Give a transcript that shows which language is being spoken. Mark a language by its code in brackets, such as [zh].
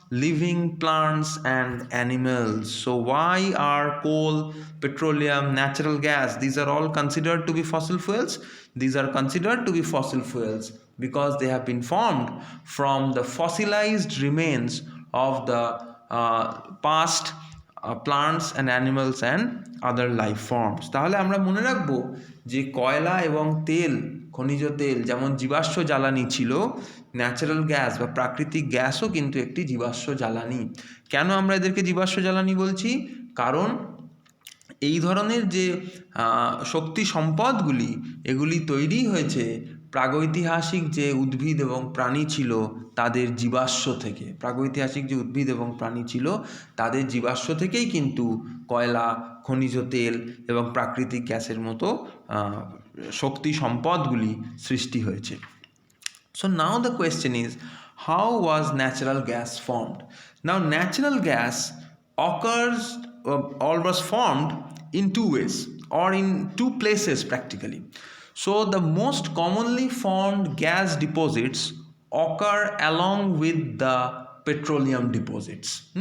[en] living plants and animals. So why are coal, petroleum, natural gas, these are all considered to be fossil fuels? These are considered to be fossil fuels because they have been formed from the fossilized remains of the past plants and animals and other life forms. [bn] তাহলে আমরা মনে রাখবো যে কয়লা এবং তেল, খনিজ তেল যেমন জীবাশ্ম জ্বালানি ছিল, ন্যাচারাল গ্যাস বা প্রাকৃতিক গ্যাসও কিন্তু একটি জীবাশ্ম জ্বালানি। কেন আমরা এদেরকে জীবাশ্ম জ্বালানি বলছি? কারণ এই ধরনের যে শক্তি সম্পদগুলি, এগুলি তৈরি হয়েছে প্রাগৈতিহাসিক যে উদ্ভিদ এবং প্রাণী ছিল তাদের জীবাশ্ম থেকে। প্রাগৈতিহাসিক যে উদ্ভিদ এবং প্রাণী ছিল তাদের জীবাশ্ম থেকেই কিন্তু কয়লা, খনিজ তেল এবং প্রাকৃতিক গ্যাসের মতো শক্তি সম্পদগুলি সৃষ্টি হয়েছে। [en] So now the question is, how was natural gas formed? Now natural gas occurs or was formed in two ways or in two places practically. So the most commonly formed gas deposits occur along with the petroleum deposits.